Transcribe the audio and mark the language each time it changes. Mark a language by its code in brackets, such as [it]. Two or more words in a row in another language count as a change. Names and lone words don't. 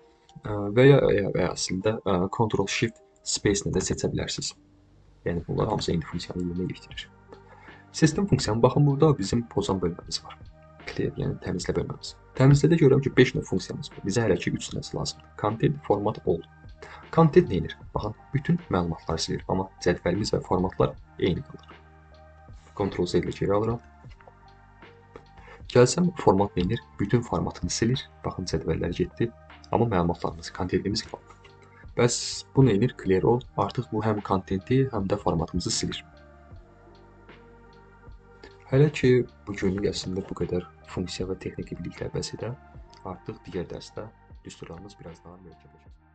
[az] Və ya əslində Ctrl-Shift Space ilə də seçə bilərsiniz. Yəni bunlar hamısı eyni funksiyanı yerinə yetirir. Sistem funksiyanı baxın, burada bizim pozan bölməmiz var. Clear, yəni təmizlə bölməmiz. Təmizlədə görürəm ki, 5 növ funksiyamız var. Bizə hələ ki 3 dənəsi lazımdır. [en] Content, format, all. Content [az] nə edir? Baxın, bütün məlumatları silir, amma cədvəlimiz və formatlar eyni qalır. Ctrl-Z ilə geri alıram. Gəlsəm, format nə edir? Bütün formatını silir. Baxın, cədvəllər getdi, amma məlumatlarımız, kontentimiz qalır. Bəs bu nə edir? [en] Clear all. [az] Artıq bu həm kontenti, həm də formatımızı silir. Hələ ki, bu günlük əslində bu qədər funksiya və texniki biliklər bəs edə. Artıq digər dərsdə düsturlarımız biraz daha mürəkkəbləşəcək.